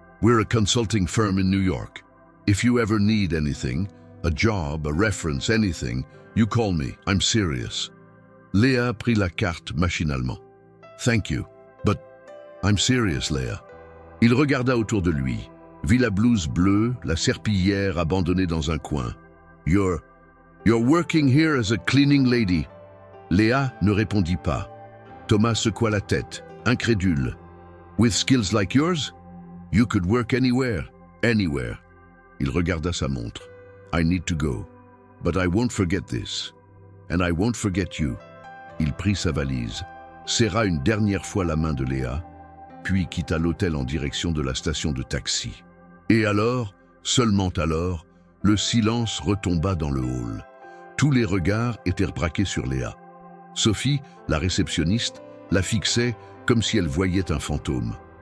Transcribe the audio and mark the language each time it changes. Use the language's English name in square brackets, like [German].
[English] We're a consulting firm in New York. If you ever need anything, a job, a reference, anything, you call me. I'm serious. [French] » Léa prit la carte machinalement. « [English] Thank you, but I'm serious, Léa. [French] » Il regarda autour de lui, vit la blouse bleue, la serpillière abandonnée dans un coin. [English] « You're working here as a cleaning lady. » [French] Léa ne répondit pas. Thomas secoua la tête, incrédule. [English] « With skills like yours, you could work anywhere. [French] Il regarda sa montre. [English] « I need to go, but I won't forget this. And I won't forget you. [French] » Il prit sa valise, serra une dernière fois la main de Léa, puis quitta l'hôtel en direction de la station de taxi. Et alors, seulement alors, le silence retomba dans le hall. Tous les regards étaient braqués sur Léa. Sophie, la réceptionniste, la fixait comme si elle voyait un fantôme.